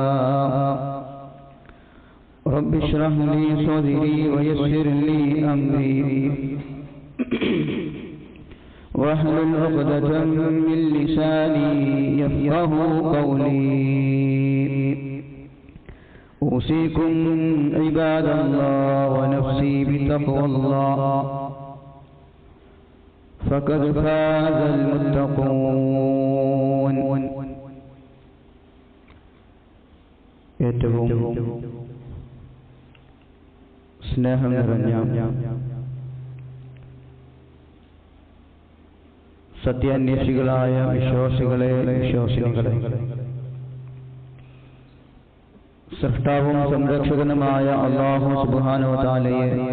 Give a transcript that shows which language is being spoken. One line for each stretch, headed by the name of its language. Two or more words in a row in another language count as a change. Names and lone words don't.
Arabic: رب اشرح لي صدري ويسر لي أمري واحلل عقدة من لساني يفقهوا قولي. أوصيكم عباد الله ونفسي بتقوى الله فقد فاز المتقون.
Malayalam: ഏറ്റവും സ്നേഹം നിറഞ്ഞ സത്യാന്വേഷികളായ വിശ്വാസികളെ, വിശ്വാസിനികളെ, സൃഷ്ടാവും സംരക്ഷകനുമായ അല്ലാഹു
Arabic: سبحانه وتعالى